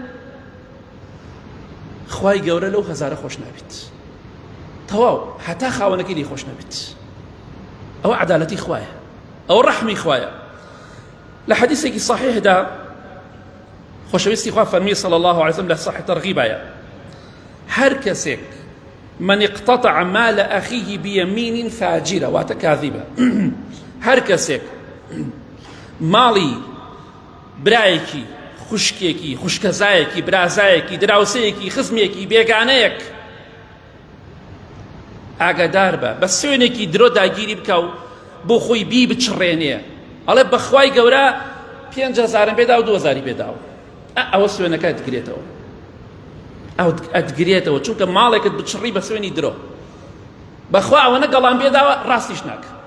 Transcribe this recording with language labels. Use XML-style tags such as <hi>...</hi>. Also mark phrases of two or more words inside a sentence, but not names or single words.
<ckb>خوای گەورە لەو 1000 خۆش نابێت تەواو هەتا خاوەنەکەی لێی خۆش نابێت ئەوە عەدالەتی خوایە ئەوە ڕەحمی خوایە لە حەدیثێکی صحیحدا خۆشەویستی خوا فەرمی</ckb> <ar>صلی الله عليه وسلم</ar> <ckb>لە صحیح تەرغیبایە هەر کەسێک</ckb> <ar>من اقتطع مال أخيه بيمين فاجرة</ar> <ckb>واتە كاذبة هەر کەسێک ماڵی برایەکی خوشکێکی خوشکەزایەکی برازایەکی دراوسەیەکی خزمێکی بێگانەیەک ئاگادار بە سوێنێکی درۆ داگیری بکە و بۆ خۆی بی بچڕێنێ ئەڵێ بەخوای گەورە 5,000 پێدا و 2,000 پێداوە ئەوە سوێنەکە دەگرێتەوە ئەدگرێتەوە چونکە ماڵێکت بچڕی بە سوێنی درۆ بەخوا ئەوەنە گەڵام پێداوە ڕاستیش ناکە</ckb>